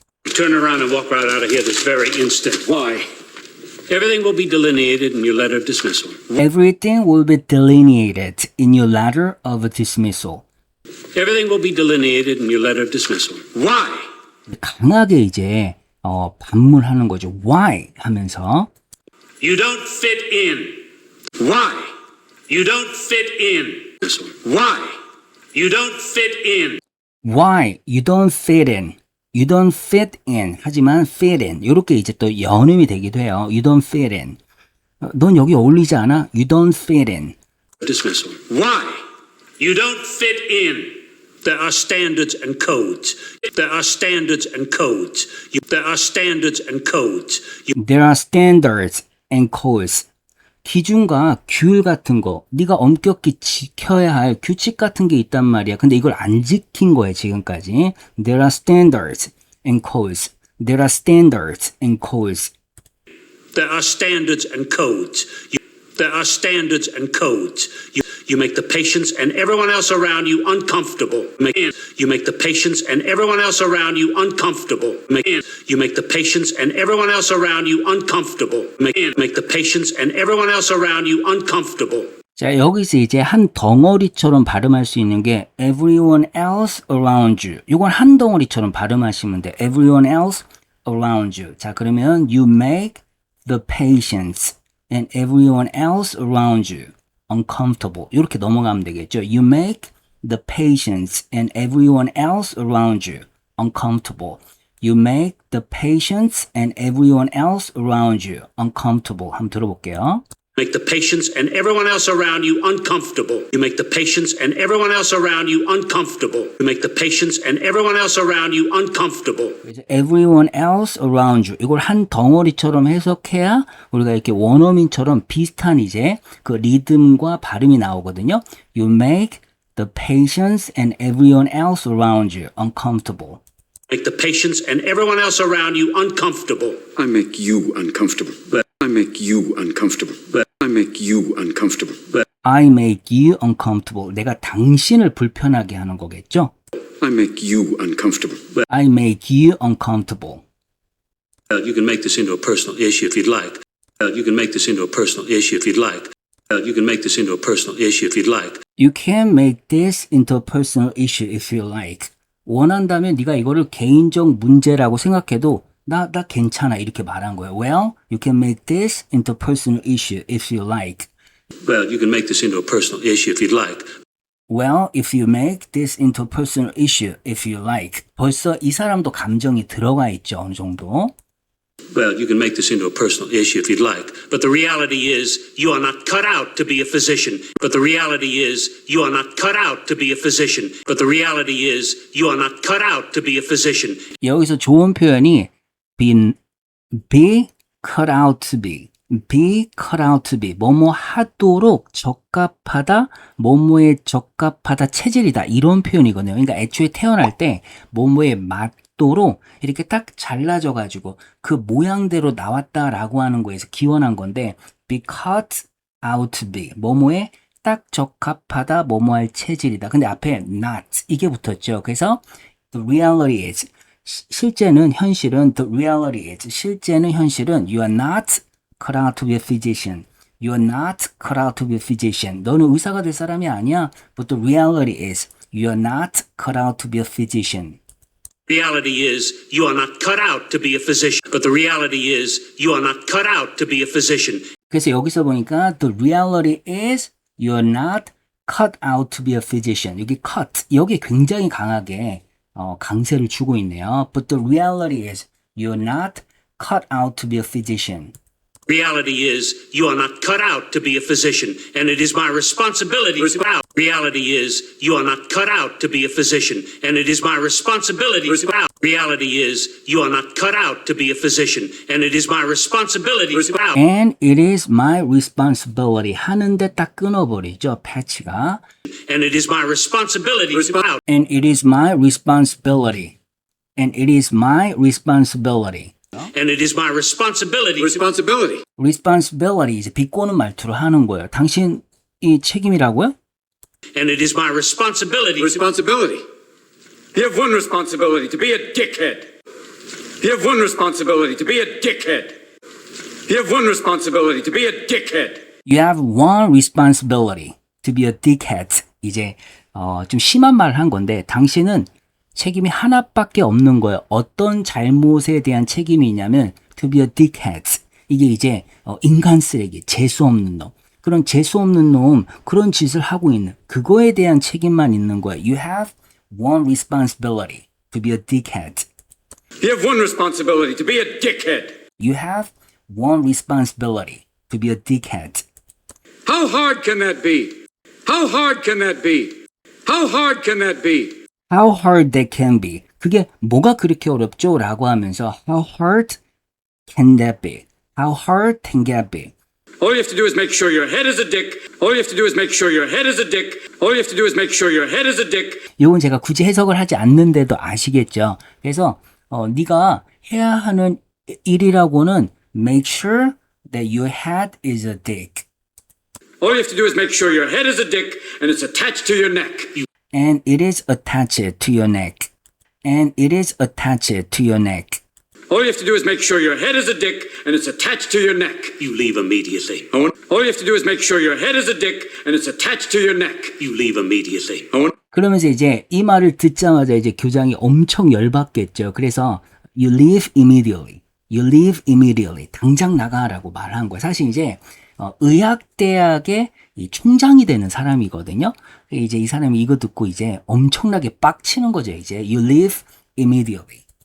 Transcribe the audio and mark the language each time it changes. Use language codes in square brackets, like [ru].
[en] You turn around and walk right out of here this very instant. Why? Everything will be delineated in your letter of dismissal. Everything will be delineated in your letter of dismissal. Everything will be delineated in your letter of dismissal. Why? [ko] 강하게 이제 반문하는 거죠. [en] Why [ko] 하면서 [en] You don't fit in. Why? You don't fit in. Why? You don't fit in. Why you don't fit in. You don't fit in. [ko] 하지만 [en] fit in. [ko] 이렇게 이제 또 연음이 되기도 해요. [en] You don't fit in. [ko] 넌 여기 어울리지 않아? [en] You don't fit in. Dismissal. Why? You don't fit in. There are standards and codes. There are standards and codes. There are standards and codes. There are standards and codes. [ko] 기준과 규율 같은 거, 네가 엄격히 지켜야 할 규칙 같은 게 있단 말이야. 근데 이걸 안 지킨 거야, 지금까지. [en] There are standards and codes. There are standards and codes. There are standards and codes. There are standards and codes. You make the patients and everyone else around you uncomfortable. You make the patients and everyone else around you uncomfortable. You make the patients and everyone else around you uncomfortable. Make the patients and everyone else around you uncomfortable. [ko] 자, 여기서 이제 한 덩어리처럼 발음할 수 있는 게 [en] everyone else around you. [ko] 이건 한 덩어리처럼 발음하시면 돼. [en] everyone else around you. [ko] 자, 그러면 [en] you make the patients and everyone else around you uncomfortable. [ko] 이렇게 넘어가면 되겠죠. [en] You make the patients and everyone else around you uncomfortable. You make the patients and everyone else around you uncomfortable. [ko] 한번 들어볼게요. [en] Make the patients and everyone else around you uncomfortable. You make the patients and everyone else around you uncomfortable. You make the patients and everyone else around you uncomfortable. everyone else around you. [ko] 이걸 한 덩어리처럼 해석해야 우리가 이렇게 원어민처럼 비슷한 이제 그 리듬과 발음이 나오거든요. [en] You make the patients and everyone else around you uncomfortable. Make the patients and everyone else around you uncomfortable. I make you uncomfortable. I make you uncomfortable. I make you uncomfortable. I make you uncomfortable. [ko] 내가 당신을 불편하게 하는 거겠죠? [en] I make you uncomfortable. I make you uncomfortable. You can make this into a personal issue if you'd like. You can make this into a personal issue if you'd like. You can make this into a personal issue if you'd like. You can make this into a personal issue if you like. [ko] 원한다면 네가 이거를 개인적 문제라고 생각해도 나 괜찮아 이렇게 말한 거예요. [en] Well, you can make this into a personal issue if you like. Well, you can make this into a personal issue if you'd like. Well, if you make this into a personal issue if you like. [ko] 벌써 이 사람도 감정이 들어가 있죠. 어느 정도. [en] Well, you can make this into a personal issue if you'd like. But the reality is, you are not cut out to be a physician. But the reality is, you are not cut out to be a physician. But the reality is, you are not cut out to be a physician. [ko] 여기서 좋은 표현이 [en] be cut out to be. be cut out to be. [ko] 뭐뭐 하도록 적합하다, 뭐뭐에 적합하다 체질이다. 이런 표현이거든요. 그러니까 애초에 태어날 때 뭐뭐에 맞도록 이렇게 딱 잘라져가지고 그 모양대로 나왔다라고 하는 거에서 기원한 건데 [en] be cut out to be. [ko] 뭐뭐에 딱 적합하다, 뭐뭐 할 체질이다. 근데 앞에 not 이게 붙었죠. 그래서 [en] the reality is [ko] 실제는 현실은 [en] the reality is 실제는 현실은 you are not cut out to be a physician. You are not cut out to be a physician. [ko] 너는 의사가 될 사람이 아니야. [en] But the reality is you are not cut out to be a physician. Reality is, you are not cut out to be a physician. But the reality is, you are not cut out to be a physician. [ko] 그래서 여기서 보니까 [en] the reality is you are not cut out to be a physician. [ko] 여기 cut 여기 굉장히 강하게 강세를 주고 있네요. [en] But the reality is you are not cut out to be a physician. Reality is, you are not cut out to be a physician, and it is my responsibility to out. Reality is, you are not cut out to be a physician, and it is my responsibility to out. Reality is, you are not cut out to be a physician, and it is my responsibility to out. And it is my responsibility. [ko] 하는데 딱 끊어버리죠. 패치가. [en] And it is my responsibility to out. And it is my responsibility. And it is my responsibility. And it is my responsibility. Responsibility. [ko] responsibility 이제 비꼬는 말투로 하는 거예요. 당신이 책임이라고요? [en] And it is my responsibility. Responsibility. You have one responsibility, to be a dickhead. You have one responsibility, to be a dickhead. You have one responsibility, to be a dickhead. You have one responsibility to be a dickhead. [ko] 이제 좀 심한 말을 한 건데 당신은 책임이 하나밖에 없는 거예요. 어떤 잘못에 대한 책임이 있냐면 [en] to be a dickhead. [ko] 이게 이제 인간 쓰레기, 재수 없는 놈. 그런 재수 없는 놈, 그런 짓을 하고 있는 그거에 대한 책임만 있는 거예요. [en] You have one responsibility to be a dickhead. You have one responsibility, to be a dickhead. You have one responsibility to be a dickhead. How hard can that be? How hard can that be? How hard can that be? How hard that can be. [ko] 그게 뭐가 그렇게 어렵죠? 라고 하면서 [en] How hard can that be? How hard can that be? All you have to do is make sure your head is a dick. All you have to do is make sure your head is a dick. All you have to do is make sure your head is a dick. [ko] 이건 제가 굳이 해석을 하지 않는데도 아시겠죠? 그래서 네가 해야 하는 일이라고는 [en] make sure that your head is a dick. All you have to do is make sure your head is a dick and it's attached to your neck. And it is attached to your neck. And it is attached to your neck. All you have to do is make sure your head is a dick and it's attached to your neck. You leave immediately. All you have to do is make sure your head is a dick and it's attached to your neck. You leave immediately. [ko] 그러면서 이제 이 말을 듣자마자 이제 교장이 엄청 열받겠죠. 그래서 [en] you leave immediately. You leave immediately. [ko] 당장 나가라고 말한 거예요. 사실 이제 의학대학의 이 총장이 되는 사람이거든요. 이제 이 사람이 이거 듣고 이제 엄청나게 빡치는 거죠. 이제 [en] you leave immediately.